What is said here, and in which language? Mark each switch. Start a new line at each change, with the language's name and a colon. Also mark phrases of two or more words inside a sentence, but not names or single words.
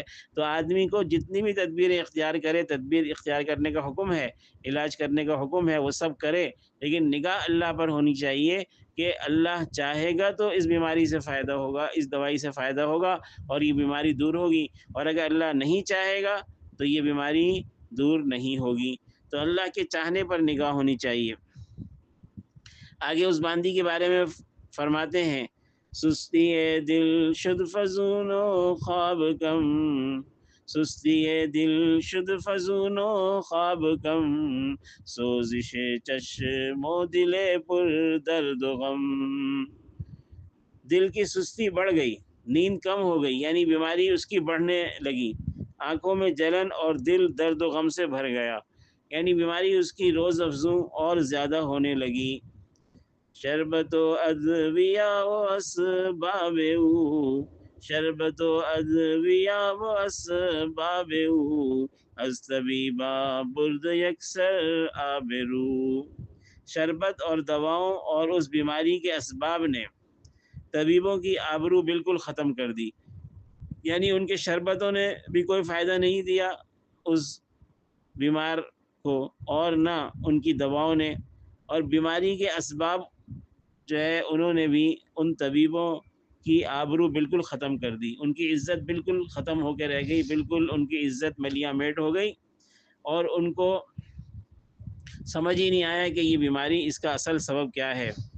Urdu: تو آدمی کو جتنی بھی تدبیر اختیار کرے، تدبیر اختیار کرنے کا حکم ہے، علاج کرنے کا حکم ہے، وہ سب کرے، لیکن نگاہ اللہ پر ہونی چاہیے کہ اللہ چاہے گا تو اس بیماری سے فائدہ ہوگا، اس دوائی سے فائدہ ہوگا اور یہ بیماری دور ہوگی، اور اگر اللہ نہیں چاہے گا تو یہ بیماری دور نہیں ہوگی۔ تو اللہ کے چاہنے پر نگاہ ہونی چاہیے۔ آگے اس باندی کے بارے میں فرماتے ہیں،
Persian: سستی دل شد فزون و خواب کم، سستی دل شد فزون و خواب کم، سوزش چشم و دل پر درد و غم۔
Urdu: دل کی سستی بڑھ گئی، نیند کم ہو گئی، یعنی بیماری اس کی بڑھنے لگی، آنکھوں میں جلن اور دل درد و غم سے بھر گیا، یعنی بیماری اس کی روز افزوں اور زیادہ ہونے لگی۔
Persian: شربت و ادویہ و اسباب او، شربت و ادویہ و اسباب او، از طبیبہ برد یکسر آبرو۔
Urdu: شربت اور دواؤں اور اس بیماری کے اسباب نے طبیبوں کی آبرو بالکل ختم کر دی، یعنی ان کے شربتوں نے بھی کوئی فائدہ نہیں دیا اس بیمار کو، اور نہ ان کی دواؤں نے، اور بیماری کے اسباب جو ہے انہوں نے بھی ان طبیبوں کی آبرو بالکل ختم کر دی، ان کی عزت بالکل ختم ہو کے رہ گئی، بالکل ان کی عزت ملیاں میٹ ہو گئی، اور ان کو سمجھ ہی نہیں آیا کہ یہ بیماری اس کا اصل سبب کیا ہے۔